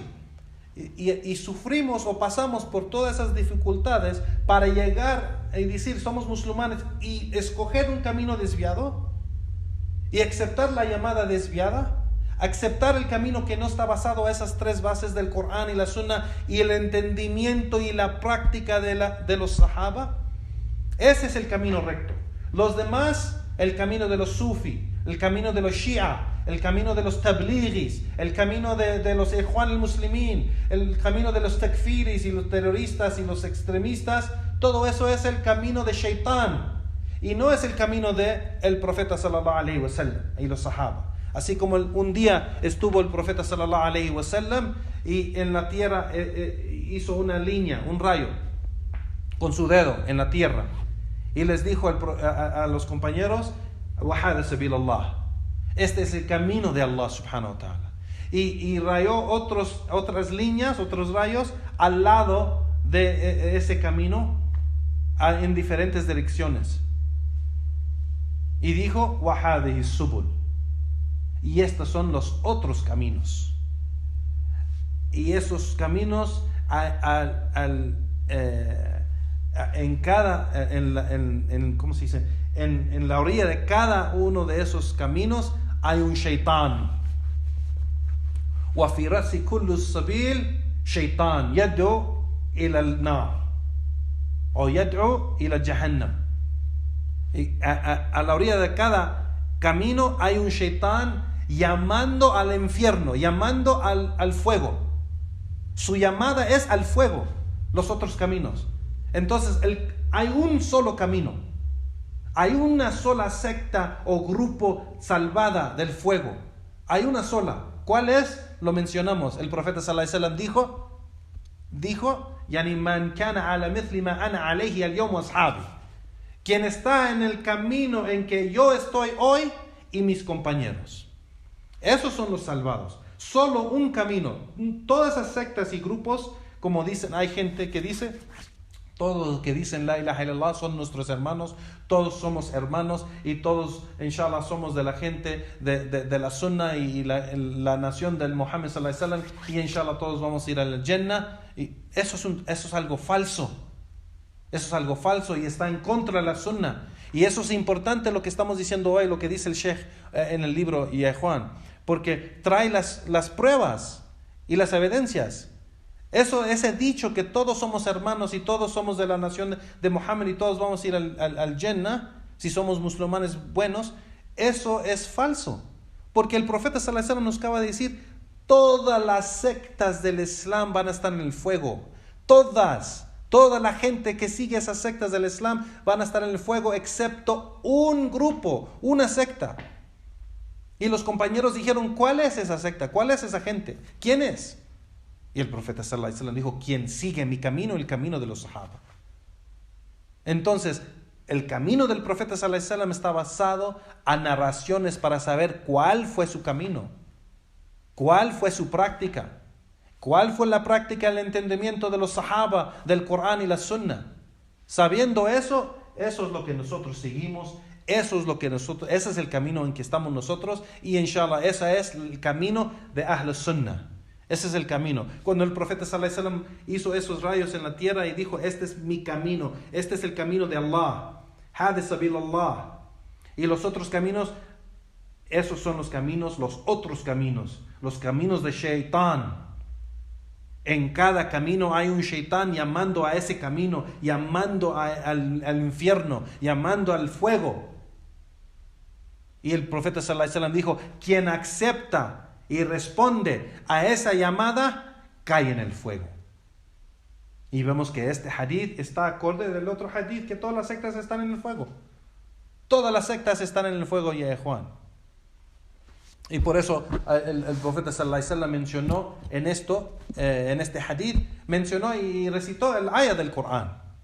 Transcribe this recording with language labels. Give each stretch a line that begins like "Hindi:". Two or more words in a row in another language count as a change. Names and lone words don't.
Spanish: Y sufrimos o pasamos por todas esas dificultades para llegar y decir: somos musulmanes, y escoger un camino desviado y aceptar la llamada desviada, aceptar el camino que no está basado a esas tres bases del Corán y la Sunna y el entendimiento y la práctica de los sahaba. Ese es el camino recto. Los demás, el camino de los sufi, el camino de los shia, el camino de los tablighis, el camino de los
Arabic: الإخوان المسلمين,
Spanish: el camino de los takfiris y los terroristas y los extremistas, todo eso es el camino de Shaitán y no es el camino de el profeta
Arabic: صلى الله عليه وسلم
Spanish: y los sahaba. Así como un día estuvo el profeta
Arabic: صلى الله عليه وسلم
Spanish: y en la tierra hizo una línea, un rayo con su dedo en la tierra, y les dijo a los compañeros:
Arabic: وهذا سبيل الله.
Spanish: Este es el camino de Allah
Arabic: سبحانه وتعالى.
Spanish: Y rayó otras líneas, otros rayos al lado de ese camino en diferentes direcciones. Y dijo,
Arabic: وَهَذِهِ السُّبُلُ.
Spanish: Y estos son los otros caminos. Y esos caminos ¿cómo se dice? En la orilla de cada uno de esos caminos hay un shaitán.
Arabic: وفي رأس كل السبيل شيطان يدعو إلى النار o يدعو إلى جهنم.
Spanish: A la orilla de cada camino hay un shaitán llamando al infierno, llamando al fuego. Su llamada es al fuego, los otros caminos. Entonces hay un solo camino, hay una sola secta o grupo salvada del fuego, hay una sola. ¿Cuál es? Lo mencionamos. El profeta
Arabic: صلى الله عليه وسلم
Spanish: dijo
Arabic: يعني من كان على مثل ما أنا عليه اليوم وأصحابي,
Spanish: quien está en el camino en que yo estoy hoy y mis compañeros. Esos son los salvados. Solo un camino. Todas esas sectas y grupos, como dicen, hay gente que dice, todos los que dicen
Arabic: لا إله إلا الله
Spanish: son nuestros hermanos, todos somos hermanos y todos, inshallah, somos de la gente de la Sunnah y la nación del Muhammad
Arabic: صلى الله عليه وسلم,
Spanish: y inshallah todos vamos a ir al Jannah. Y eso es algo falso. Eso es algo falso y está en contra de la Sunnah. Y eso es importante lo que estamos diciendo hoy, lo que dice el Sheikh en el libro Juan, porque trae las pruebas y las evidencias. Ese dicho que todos somos hermanos y todos somos de la nación de Muhammad y todos vamos a ir al Jannah si somos musulmanes buenos, eso es falso. Porque el profeta
Arabic: صلى الله عليه وسلم
Spanish: nos acaba de decir, todas las sectas del Islam van a estar en el fuego. Toda la gente que sigue esas sectas del Islam van a estar en el fuego, excepto un grupo, una secta. Y los compañeros dijeron, ¿cuál es esa secta? ¿Cuál es esa gente? ¿Quién es? Y el profeta
Arabic: صلى الله عليه وسلم
Spanish: dijo, quien sigue mi camino, el camino de los sahaba. Entonces, el camino del profeta
Arabic: صلى الله عليه وسلم
Spanish: está basado a narraciones para saber cuál fue su camino, cuál fue su práctica, cuál fue la práctica, el entendimiento de los sahaba, del Corán y la Sunnah. Sabiendo eso es lo que nosotros seguimos, ese es el camino en que estamos nosotros, y inshallah, ese es el camino de Ahl Sunnah. Ese es el camino. Cuando el profeta
Arabic: صلى الله عليه وسلم
Spanish: hizo esos rayos en la tierra y dijo, este es mi camino, este es el camino de Allah,
Arabic: هذا سبيل الله,
Spanish: y los otros caminos, esos son los caminos, los otros caminos, los caminos de Shaitán. En cada camino hay un Shaitán llamando a ese camino, llamando al infierno, llamando al fuego. Y el profeta
Arabic: صلى الله عليه وسلم
Spanish: dijo, quien acepta y responde a esa llamada, cae en el fuego. Y vemos que este hadith está acorde del otro hadith, que todas las sectas están en el fuego. Todas las sectas están en el fuego, ya Juan. Y por eso el profeta
Arabic: صلى الله عليه وسلم
Spanish: mencionó en este hadith, mencionó y recitó el ayah del Corán.